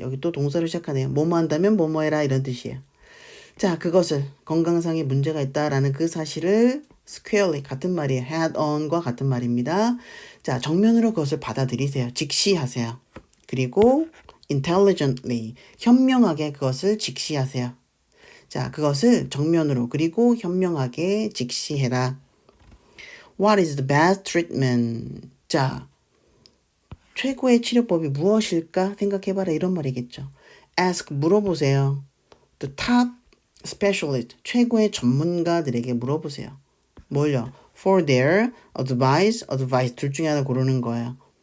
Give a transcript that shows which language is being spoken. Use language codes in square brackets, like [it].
[ko] 여기 또 동사로 시작하네요. 뭐뭐 한다면 뭐뭐 해라 이런 뜻이에요. 자, 그것을 건강상의 문제가 있다라는 그 사실을 squarely 같은 말이에요. head on과 같은 말입니다. 자, 정면으로 그것을 받아들이세요. 직시하세요. 그리고 intelligently 현명하게 그것을 직시하세요. 자, 그것을 정면으로 그리고 현명하게 직시해라. [en] What is the best treatment? [ko] 자, 최고의 치료법이 무엇일까 생각해봐라 이런 말이겠죠. Ask 물어보세요. [en] The top specialist [ko] 최고의 전문가들에게 물어보세요. 뭘요? [en] For their advice [ko] 둘 중에 하나 고르는 거예요.